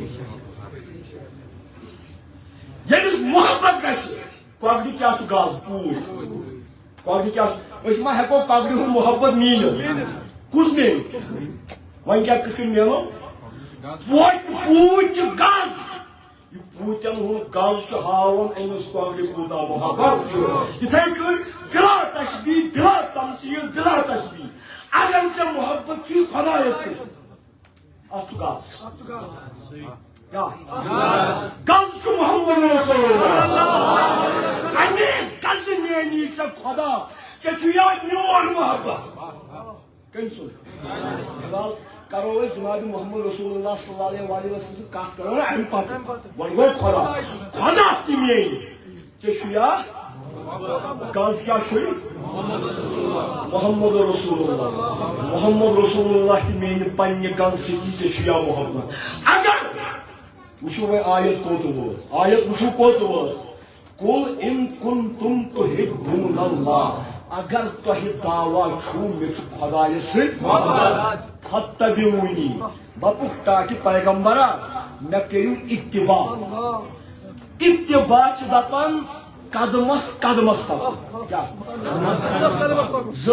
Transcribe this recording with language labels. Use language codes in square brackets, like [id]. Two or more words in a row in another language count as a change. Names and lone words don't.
[ks] ییٚمِس محبت گژھِ کۄکرِ کیٛاہ چھُ غاز پوٗتۍ کۄکرِ کیٛاہ چھُ أسۍ ما ہٮ۪کو کۄکرِ ہُنٛد محبت میٖنِتھ کُس میلہِ وۄنۍ کیٛاہ کِتھ کٔنۍ میلو پوٗتۍ چھُ غز یہِ پوٗتٮ۪ن ہُنٛد غز چھُ ہاوان أمِس کۄکرِ کوٗتاہ محبت چھُ یِتھٕے کٔنۍ [ar] بِلا تشبیٖح بِلا تمثیٖل بِلا تشبیٖح [ks] اگر ژےٚ محبت چھُے خۄدایس سۭتۍ اتھ چھُ غز غز چھُ [ar] محمد رسول اللہ [ks] امے غزٕ میانی ژےٚ خۄدا ژےٚ چھُیا میون محبت کٔمۍ سُنٛد فِلحال کرو أسۍ جناب [ar] محمد رسول اللہ صلی اللہ علیہ وسلم [ks] کتھ کرو نا امہِ پتہٕ وۄنۍ گوٚو خۄدا خۄدا تہِ میٲنۍ ژےٚ چھُیا غز کیٛاہ چھُے [ar] محمد رسول اللہ محمد رسول اللہ [ks] تہِ میانہِ پننہِ غزٕ سۭتی ژےٚ چھُیا محبت اگر وٕچھو وۄنۍ آیت کوٚت وٲژ آیت وٕچھو کوٚت وٲژ [ar] قُل اِن کُنتُم تُحِبُّونَ اللّٰہ [ks] اگر تۄہہِ دعوا چھُو مےٚ چھُ خۄدایس سۭتۍ فَاتَّبِعُونِی دپُکھ تاکہِ پیغمبرا مےٚ کٔرِو اِتِباع اِتِباع چھِ دپان قدمس قدمس پکُن کیٛاہ زٕ